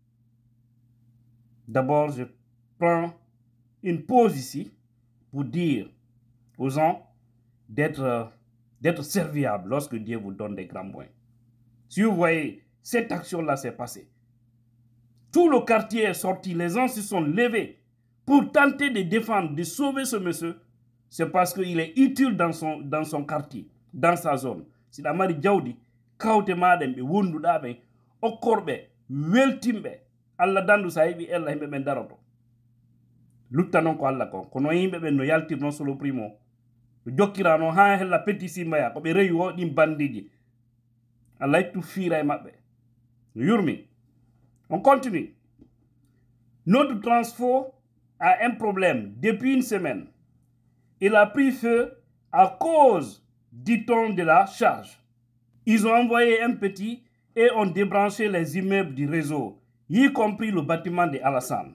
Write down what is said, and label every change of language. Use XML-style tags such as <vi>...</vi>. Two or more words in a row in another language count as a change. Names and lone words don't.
<fr>D'abord, je prends une pause ici pour dire aux gens d'être serviables lorsque Dieu vous donne des grands moyens. Si vous voyez, cette action-là s'est passée. Tout le quartier est sorti, les gens se sont levés pour tenter de défendre, de sauver ce monsieur. C'est parce qu'il est utile dans son quartier, dans sa zone.</fr> <ff>Si la mari jawdi, kawte maɗen ɓe wonduɗa ɓen, okkorɓe, weltimɓe, Allah dandu sa heɓi ella himɓe ɓen daroto. Lutta non ko Allah kon, kono yimɓe ɓen no yaltir non solo primo, no jokkira non ha hella petti simbaya, ko ɓe rewi o ɗin bandiji. Allah ittu fiira e maɓɓe. No yurmi.</ff> <fr>On continue. Notre transport a un problème depuis une semaine. Il a pris feu à cause, dit-on, de la charge. Ils ont envoyé un petit et ont débranché les immeubles du réseau, y compris le bâtiment de Alassane.</fr>